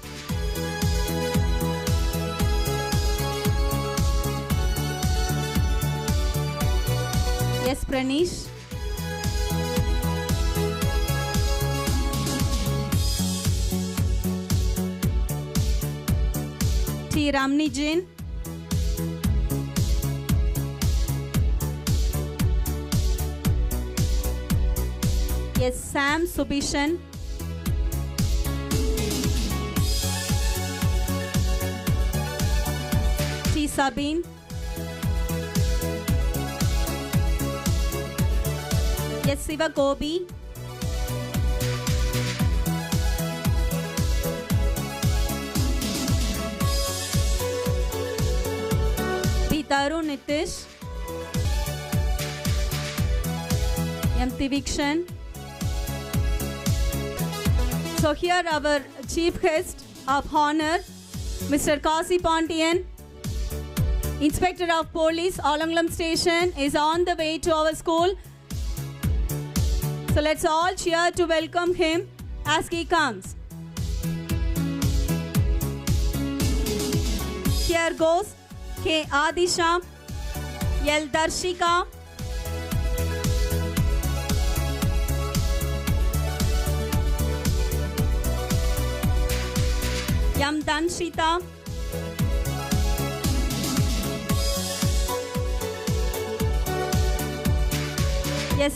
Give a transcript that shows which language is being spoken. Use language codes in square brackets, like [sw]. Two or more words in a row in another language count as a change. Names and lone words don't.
[en] S. Pranish. T. Ramni Jain. Yes, Sam Subishan. T. Sabine. Yes, Siva Gobi. P. Tarun Nitish. M. Tivikshan. So here our chief guest of honor, Mr. Kasi Pontian, Inspector of Police, Alangalam Station, is on the way to our school. So let's all cheer to welcome him as he comes. Here goes K. Adisha, L. Darshika, M. Danshita, S.